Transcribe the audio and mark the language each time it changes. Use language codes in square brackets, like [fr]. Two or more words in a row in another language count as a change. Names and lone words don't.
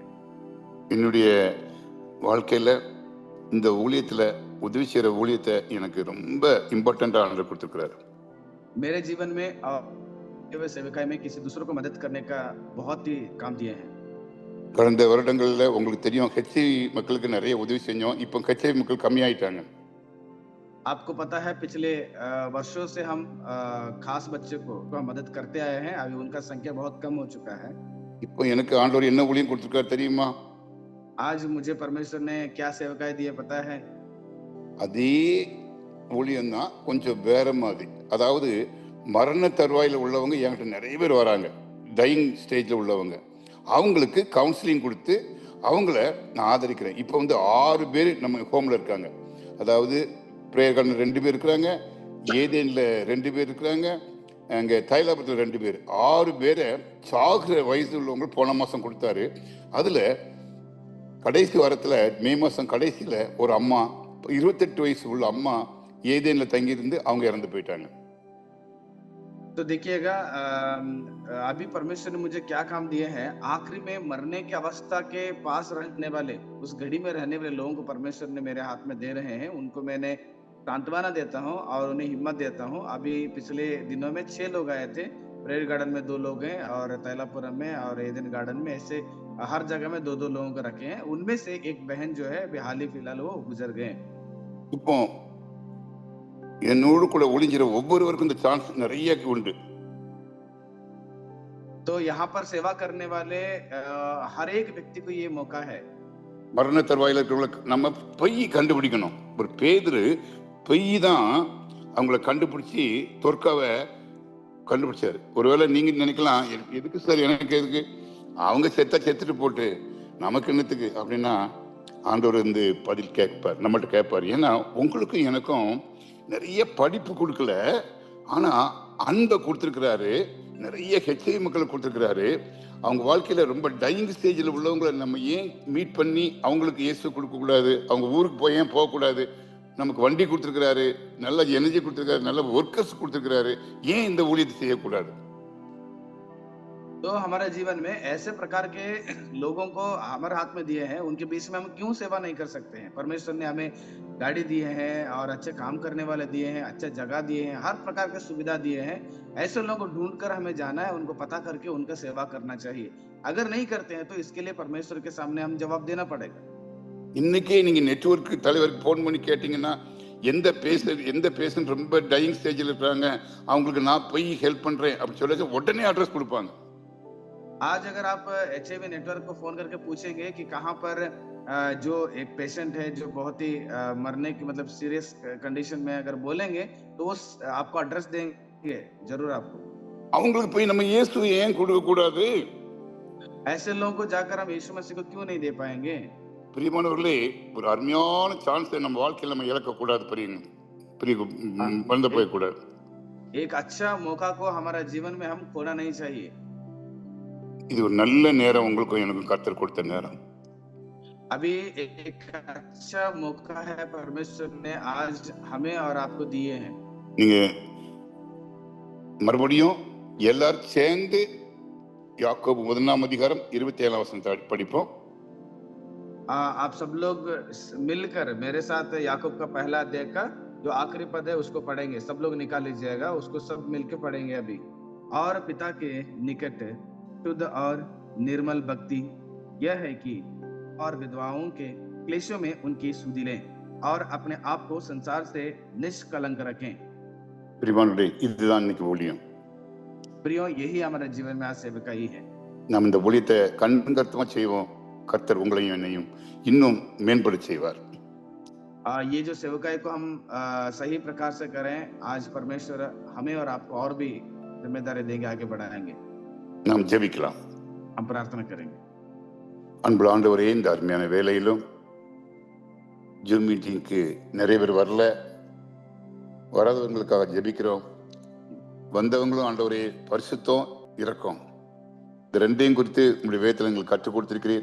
[ta] என்னுடைய வாழ்க்கையில இந்த ஊழியத்துல உதவி செய்யற ஊழியத்தை எனக்கு ரொம்ப இம்பார்ட்டண்டா ஆண்டவர் கொடுத்திருக்கிறார். [hi] मेरे जीवन में सेवकाई में किसी दूसरों को मदद करने का बहुत ही काम दिए हैं. [ta] கடந்த வருடங்களில் உங்களுக்கு தெரியும் ஹெச்ஐவி மக்களுக்கு நிறைய உதவி செஞ்சோம். இப்போ ஹெச்ஐவி மக்கள் கம்மியாயிட்டாங்க. [hi] आपको पता है पिछले वर्षों से हम खास बच्चे को मदद करते आए हैं, अभी उनका संख्या बहुत कम हो चुका है। [ta] இப்போ எனக்கு ஆண்டவர் என்ன ஊழியம் கொடுத்திருக்காரு தெரியுமா? [hi] आज मुझे परमेश्वर ने क्या सेवकाई दी है पता है? [ta] அதே ஊழியம் தான், கொஞ்சம் வேற மாதிரி. அதாவது மரண தருவாயில் உள்ளவங்க என்கிட்ட நிறைய பேர் வராங்க, [en] dying stage [ta] உள்ளவங்க. அவங்களுக்கு கவுன்சிலிங் கொடுத்து அவங்கள நான் ஆதரிக்கிறேன். இப்போ 6 பேர் நம்ம ஹோமில் இருக்காங்க. அதாவது ப்ரேயர் கார்டனில் 2 பேர் இருக்கிறாங்க, ஏதேனில் 2 பேர் இருக்கிறாங்க, அங்கே தைலாபுரத்தில் 2 பேர். 6 பேரை சாகுற வயசு உள்ளவங்க போன மாதம் கொடுத்தாரு. அதில் கடைசி வாரத்தில் மே மாதம் கடைசியில் ஒரு அம்மா 28 வயசு உள்ள அம்மா ஏதேனில் தங்கியிருந்து அவங்க இறந்து போயிட்டாங்க. [hi] तो देखिएगा अभी परमेश्वर ने मुझे क्या काम दिए हैं, आखिरी में मरने की अवस्था के पास रहने वाले, उस घड़ी में रहने वाले लोगों को परमेश्वर ने मेरे हाथ में दे रहे हैं। उनको मैंने सांत्वना देता हूँ और उन्हें हिम्मत देता हूँ। अभी पिछले दिनों में 6 लोग आए थे, प्रेयर गार्डन में 2 लोग हैं और तैलापुरम में और एदन गार्डन में, ऐसे हर जगह में 2-2 लोगों को रखे हैं। उनमें से एक बहन जो है हाल ही फिलहाल वो गुजर गए। [ta] இப்போ என்னோடு கூட ஒளிஞ்சிற ஒவ்வொருவருக்கும் இந்த சான்ஸ் நிறைய உண்டு. [hi] तो यहाँ पर सेवा करने वाले हर एक व्यक्ति को ये मौका है। [ta] மரண தருவாயில் இருக்கிறவங்களுக்கு நம்ம பொய் கண்டுபிடிக்கணும். ஒரு பேதுரு பொய் தான் அவங்கள கண்டுபிடிச்சி தொற்காவை கண்டுபிடிச்சாரு. ஒருவேளை நீங்க நினைக்கலாம், எதுக்கு சார் எனக்கு எதுக்கு, அவங்க செத்துட்டு போட்டு நமக்கு என்னத்துக்கு அப்படின்னா, ஆண்டவர் பதில் கேட்பார், நம்மகிட்ட கேட்பார். ஏன்னா உங்களுக்கும் எனக்கும் நிறைய படிப்பு கொடுக்கல, ஆனா அன்பை கொடுத்துருக்கிறாரு. நிறைய ஹெச்ஐவி மக்களுக்கு கொடுத்துருக்கிறாரு. அவங்க வாழ்க்கையில ரொம்ப [en] dying stage [ta] உள்ளவங்களை நம்ம ஏன் மீட் பண்ணி அவங்களுக்கு இயேசு கொடுக்க கூடாது? அவங்க ஊருக்கு போய் ஏன் போகக்கூடாது? நமக்கு வண்டி கொடுத்துருக்கிறாரு, நல்ல எனர்ஜி கொடுத்துருக்காரு, நல்ல ஒர்க்கர்ஸ் கொடுத்துருக்கிறாரு, ஏன் இந்த ஊழியத்தை செய்யக்கூடாது? [hi] तो हमारे जीवन में ऐसे प्रकार के लोगों को हमारे हाथ में दिए हैं, उनके बीच में हम क्यों सेवा नहीं कर सकते हैं? परमेश्वर ने हमें गाड़ी दिए हैं और अच्छे काम करने वाले दिए हैं, अच्छे जगह दिए हैं, हर प्रकार की सुविधा दिए हैं। ऐसे लोगों को ढूंढकर हमें जाना है, उनको पता करके उनका सेवा करना चाहिए। अगर नहीं करते हैं तो इसके लिए परमेश्वर के सामने हम जवाब देना पड़ेगा। [ta] இன்னைக்கே நீங்க நெட்வொர்க் தலைவருக்கு போன் பண்ணி கேட்டீங்கன்னா, எந்த பேஷண்ட் ரொம்ப [en] dying stage [ta] இருக்கிறாங்க, அவங்களுக்கு நான் போய் ஹெல்ப் பண்றேன் அப்படின்னு சொல்லி உடனே அட்ரஸ் கொடுப்பாங்க. [hi] आज अगर आप [en] HIV network [hi] को फोन करके पूछेंगे कि कहाँ पर जो एक पेशेंट है जो बहुत ही मरने की मतलब [en] serious condition [hi] में अगर बोलेंगे तो वो आपको एड्रेस देंगे जरूर आपको। [ta] அவங்களுக்கு போய் நம்ம இயேசு ஏன் கொடுக்க கூடாது? [hi] ऐसे लोगों को जाकर हम यीशु मसीह को क्यों नहीं दे पाएंगे? [ta] பிரியமானவர்களே, ஒரு அருமையான சான்ஸை நம்ம வாழ்க்கையில் நம்ம இழக்க கூடாது. வந்து போய் கூடாது. [hi] एक अच्छा मौका को हमारा जीवन में हम खोना नहीं चाहिए। [ta] இது ஒரு நல்ல நேரம், உங்களுக்கும் எனக்கும் கர்த்தர் கொடுத்த நேரம். [hi] अभी एक अच्छा मौका है परमेश्वर ने आज हमें और आपको दिए हैं। [ta] நீங்க மறுபடியும் எல்லாரும் சேர்ந்து யாக்கோபு 1 அதிகாரம் 27 வசனத்தை படிப்போம். [hi] आप सब लोग मिलकर मेरे साथ याकूब का पहला अध्याय का जो आखिरी पद है उसको पढ़ेंगे। सब लोग निकाल लीजिएगा, उसको सब मिलकर पढ़ेंगे अभी। और पिता के निकट शुद्ध और निर्मल भक्ति यह है कि और विधवाओं के क्लेशों में उनकी सुधि लें और अपने आप को संसार से निष्कलंक रखें। [ta] இதுதான் இன்னைக்கு ஊழியம். [hi] प्रियो, यही हमारे जीवन में आज सेवकाई है। [ta] நாம் இந்த ஊழியத்தை கண்கர்த்தமா செய்வோம். கர்த்தர் உங்களையும் என்னையும் இன்னும் மேம்பட செய்வார். [hi] ये जो सेवकाई को हम सही प्रकार से करें, आज परमेश्वर हमें और आपको और भी जिम्मेदारी देंगे, आगे बढ़ाएंगे। [ta] நாம் ஜெபிக்கலாம். [hi] हम प्रार्थना करेंगे। [ta] அன்புள்ள ஆண்டவரே, இந்த அருமையான வேலையிலும் ஜூம் மீட்டிங்க்கு நிறைய பேர் வரல, வராதவங்களுக்காக ஜெபிக்கிறோம். வந்தவங்களும் ஆண்டவரே பரிசுத்தம் இரக்கம் இந்த ரெண்டையும் குறித்து உங்களுடைய வேதத்தில் எங்களுக்கு கற்றுக் கொடுத்திருக்கிறீர்.